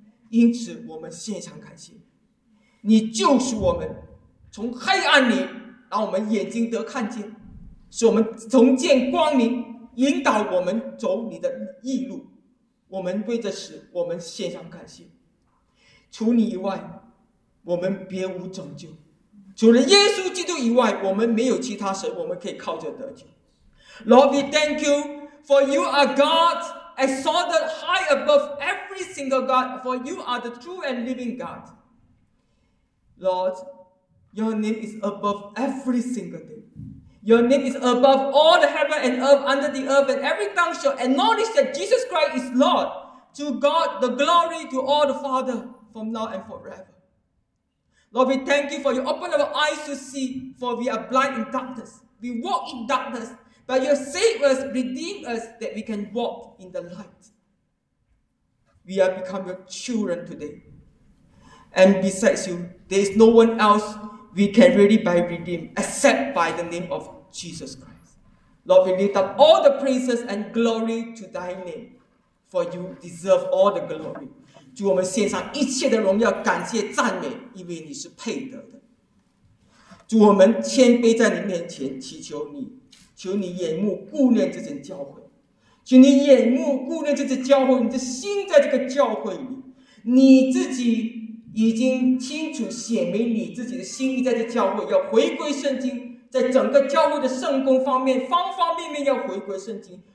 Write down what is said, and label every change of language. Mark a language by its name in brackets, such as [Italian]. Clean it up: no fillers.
[Chinese] 因此我们献上感谢，你救赎我们从黑暗里，让我们眼睛得看见，使我们重见光明，引导我们走你的义路。我们为这事我们献上感谢。除你以外我们别无拯救，除了耶稣基督以外我们没有其他神我们可以靠着得救。 [English] Lord, we thank you for you are GodExalted high above every single God, for you are the true and living God. Lord, your name is above every single thing. Your name is above all the heaven and earth, under the earth, and every tongue shall acknowledge that Jesus Christ is Lord. To God the glory, to all the Father, from now and forever. Lord, we thank you for you open our eyes to see, for we are blind in darkness. We walk in darkness. But you save us, redeem us, that we can walk in the light. We have become your children today. And besides you, there is no one else we can really by redeem except by the name of Jesus Christ. Lord, we lift up all the praises and glory to thy name, for you deserve all the glory. [Chinese] 主，我们献上一切的荣耀、感谢、赞美，因为你是配得的。主，我们谦卑在你面前，祈求你，求你眼目顾念这间教会，求你眼目顾念这间教会，你的心在这个教会里，你自己已经清楚显明你自己的心意，在这教会要回归圣经，在整个教会的圣工方面，方方面面要回归圣经。